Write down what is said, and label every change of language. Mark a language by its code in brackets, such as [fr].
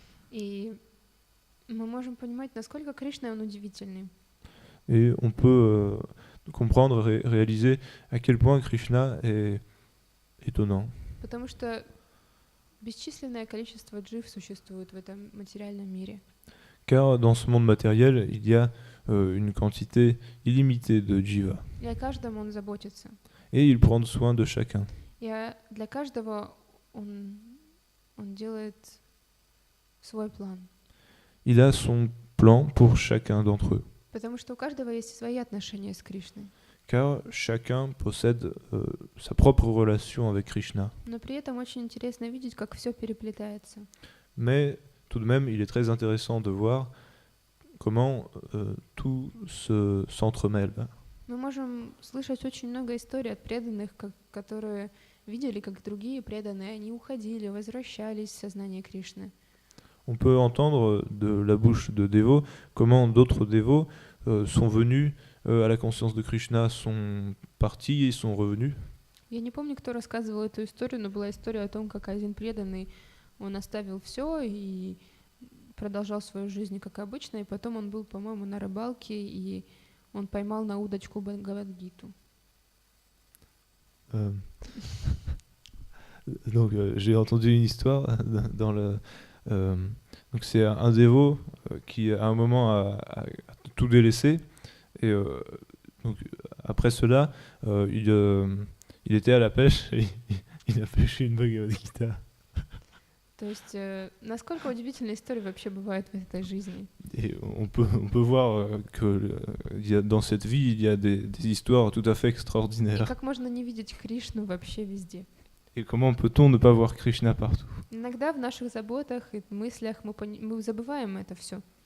[ru] И мы можем понимать, насколько Кришна, он удивительный. [fr] Et on peut comprendre et réaliser à quel point Krishna est étonnant. [ru] Потому что бесчисленное количество джив существует в этом материальном мире. [fr] Car dans ce monde matériel, il y a une quantité illimitée de jiva. [ru] И о каждом он заботится. [fr] Et il prend soin de chacun. [ru] И для каждого он делает свой план. [fr] Il a son plan pour chacun d'entre eux. [ru] Потому что у каждого есть свои отношения с Кришной. [fr] Car chacun possède sa propre relation avec Krishna. [ru] Но при этом очень интересно видеть, как все переплетается. [fr] Mais tout de même, il est très intéressant de voir comment tout s'entremêle. [ru] Мы можем слышать очень много историй от преданных, которые видели, как другие преданные, они уходили, возвращались в сознание Кришны. [fr] On peut entendre de la bouche de dévots comment d'autres dévots sont venus à la conscience de Krishna, sont partis et sont revenus. [ru] Я не помню, кто рассказывал эту историю, но была история о том, как один преданный, он оставил все и продолжал свою жизнь как обычно, и потом он был, по-моему, на рыбалке, и он поймал на удочку Бхагавад-гиту. [fr] Donc j'ai entendu une histoire dans le... donc c'est un dévot qui à un moment a tout délaissé et donc après cela il était à la pêche et il a pêché une Bhagavad Gita. [ru] То есть, насколько удивительные истории вообще бывают в этой жизни. [fr] Et on peut voir dans cette vie, il y a des histoires tout à fait [ru] И [fr] extraordinaires. [ru] как можно не видеть Кришну вообще везде? [fr] Et comment peut-on ne pas voir Krishna partout? [ru] Иногда в наших заботах и мыслях мы забываем это все.